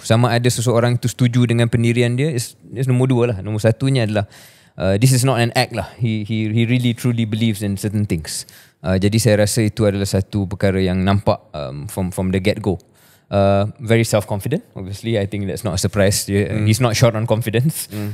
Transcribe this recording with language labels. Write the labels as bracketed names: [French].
[Malay] Sama ada seseorang itu setuju dengan pendirian dia is nombor dua lah. Nombor satunya adalah [English] this is not an act [Malay] lah. [English] He really truly believes in certain things. [Malay] Jadi saya rasa itu adalah satu perkara yang nampak [English] from the get go. Very self-confident. Obviously, I think that's not a surprise. He's not short on confidence.